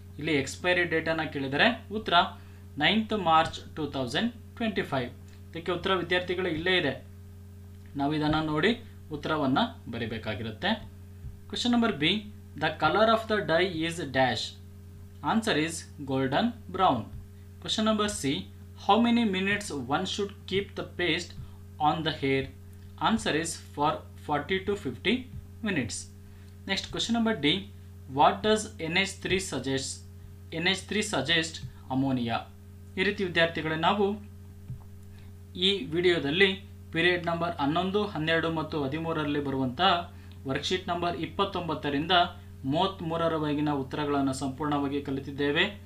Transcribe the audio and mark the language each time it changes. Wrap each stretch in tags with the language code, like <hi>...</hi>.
<kn>ಇಲ್ಲಿ ಎಕ್ಸ್ಪೈರಿ ಡೇಟನ್ನು ಕೇಳಿದರೆ ಉತ್ತರ</kn> <en>9th March 2025.</en> <kn>ಇದಕ್ಕೆ ಉತ್ತರ ವಿದ್ಯಾರ್ಥಿಗಳು ಇಲ್ಲೇ ಇದೆ, ನಾವು ಇದನ್ನು ನೋಡಿ ಉತ್ತರವನ್ನು ಬರೀಬೇಕಾಗಿರುತ್ತೆ.</kn> <en>Question number B the colour of the dye is dash. Answer is golden brown. Question number C how many minutes one should keep the paste on the hair. Answer is for 40 to 50 minutes. Next question number D what does NH3 suggest. NH3 suggest ammonia.</en> <kn>ಈ ರೀತಿ ವಿದ್ಯಾರ್ಥಿಗಳೇ ನಾವು ಈ ವಿಡಿಯೋದಲ್ಲಿ period number 11, 12 ಮತ್ತು 13ರಲ್ಲಿ ಬರುವಂಥ worksheet number 29ರಿಂದ 33ರವರೆಗಿನ ಉತ್ತರಗಳನ್ನು ಸಂಪೂರ್ಣವಾಗಿ ಕಲಿತಿದ್ದೇವೆ.</kn>